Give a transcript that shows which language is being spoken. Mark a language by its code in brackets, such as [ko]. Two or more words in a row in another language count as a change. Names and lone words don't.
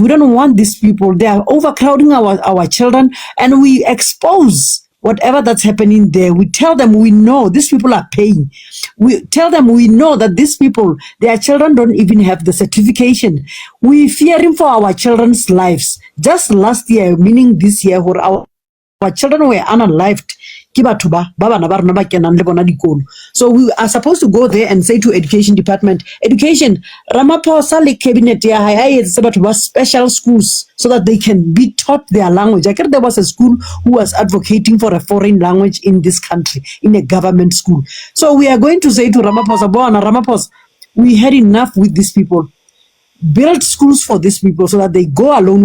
[en] We don't want these people. They are overcrowding our children, and we expose whatever that's happening there. We tell them we know these people are paying. We tell them we know that these people, their children don't even have the certification. We're fearing for our children's lives. Just last year, meaning this year, where our children were unalived. [st] ke batho ba bana ba rona ba kenang le bona dikolo. [en] So we are supposed to go there and say to education department, education, [st] Ramaphosa le cabinet ya hae a etse batho ba [en] special schools so that they can be taught their language. I guess there was a school who was advocating for a foreign language in this country, in a government school. So we are going to say to Ramaphosa, Bona Ramaphosa, we had enough with these people. Build schools for these people so that they go alone.